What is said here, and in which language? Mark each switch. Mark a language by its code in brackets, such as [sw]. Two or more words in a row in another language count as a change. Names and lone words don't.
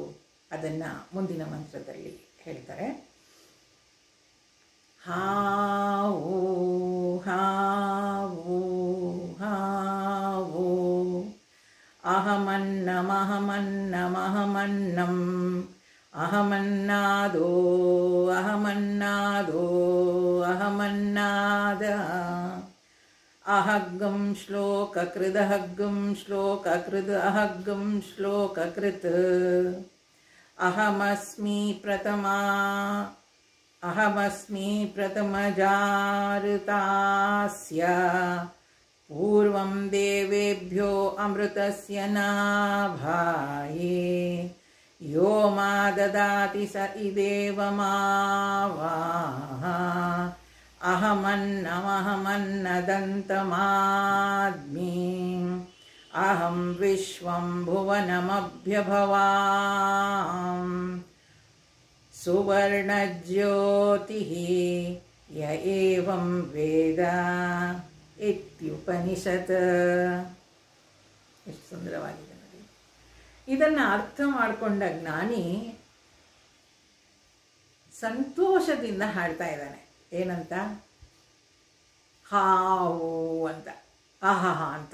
[kn] ಅದನ್ನು ಮುಂದಿನ ಮಂತ್ರದಲ್ಲಿ ಹೇಳ್ತಾರೆ. [sa] ಹಾವೋ ಹಾವೋ ಹಾವೋ ಅಹಮನ್ನಮಹಮನ್ನಮಹಮನ್ನಂ ಅಹಮನ್ನಾದೋ ಅಹಮನ್ನಾದೋ ಅಹಮನ್ನಾದ ಅಹಗ್ಗಂ ಶ್ಲೋಕಕೃದಹಗ್ಗಂ ಶ್ಲೋಕಕೃದ್ ಅಹಗ್ಗಂ ಶ್ಲೋಕಕೃತ್ ಅಹಮಸ್ಮಿ ಪ್ರಥಮಜಾರುತಾಸ್ಯ ಪೂರ್ವಂ ದೇವೇಭ್ಯೋ ಅಮೃತಸ್ಯ ನಾಭಾಯೇ ಯೋ ಮಾ ದದಾತಿ ಸ ಇದೇವ ಮಾವಾಹ ಅಹಮನ್ನಮಹಮನ್ನದಂತಮಾದ್ಮಿ ಅಹಂ ವಿಶ್ವಂ ಭುವನಮಭ್ಯಭವಾಂ ಸುವರ್ಣಜ್ಯೋತಿಃ ಯ ಏವಂ ವೇದ ಇತ್ಯುಪನಿಷತ್. [kn] ಎಷ್ಟು ಸುಂದರವಾಗಿದೆ ನೋಡಿ. ಇದನ್ನು ಅರ್ಥ ಮಾಡಿಕೊಂಡ ಜ್ಞಾನಿ ಸಂತೋಷದಿಂದ ಹಾಡ್ತಾ ಇದ್ದಾನೆ. ಏನಂತ? ಹಾವು ಅಂತ, ಆಹಾ ಅಂತ.